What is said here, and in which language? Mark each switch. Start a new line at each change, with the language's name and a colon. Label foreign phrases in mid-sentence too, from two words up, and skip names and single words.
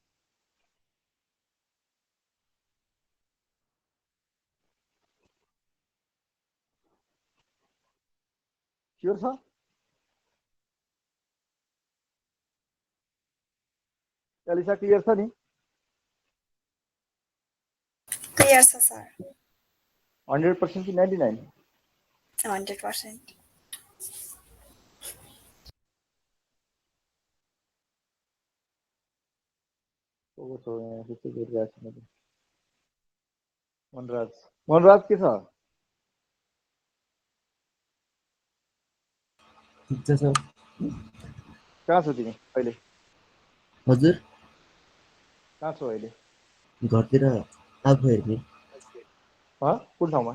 English: Sure, sir? Alisa, clear, sir?
Nepali: 100% की 99? 100%. मनराज के छ? ठिक छ सर। कहाँ छौ तिमी अहिले? हजुर कहाँ छौ अहिले? घरतिर आफू हेर्ने। कुन ठाउँमा?